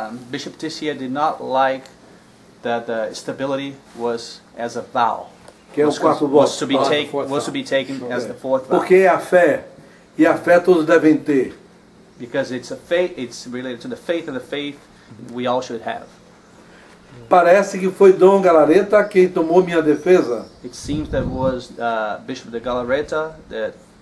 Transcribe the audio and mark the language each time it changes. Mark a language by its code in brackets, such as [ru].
[en] Bishop Tissier did not like that the stability was as a vow. [pt] Que é o quarto [en] Was [pt] voto. [en] to be taken as the fourth vow. [pt] Porque é a fé, e a fé todos devem ter. [en] Because it's a faith, it's related to the faith, and the faith we all should have. [pt] Parece que foi Dom Galareta quem tomou minha defesa. [en] It seems that was Bishop de Galareta that,